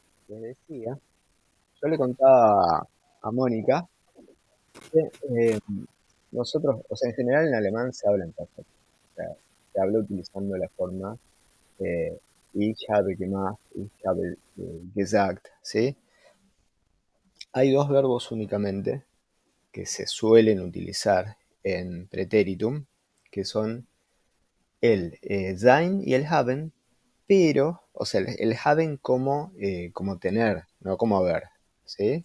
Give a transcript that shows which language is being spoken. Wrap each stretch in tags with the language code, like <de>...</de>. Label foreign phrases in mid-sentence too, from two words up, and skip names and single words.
<es>les decía, yo le contaba a Mónica que nosotros, o sea, en general en alemán se habla en perfecto. O sea, se habla utilizando la forma eh,</es> <de>ich habe gemacht, ich habe gesagt,</de> <es>¿sí? Hay dos verbos únicamente que se suelen utilizar en pretéritum, que son el sein y el haben, pero, o sea, el haben como tener, no como haber, ¿sí?</es>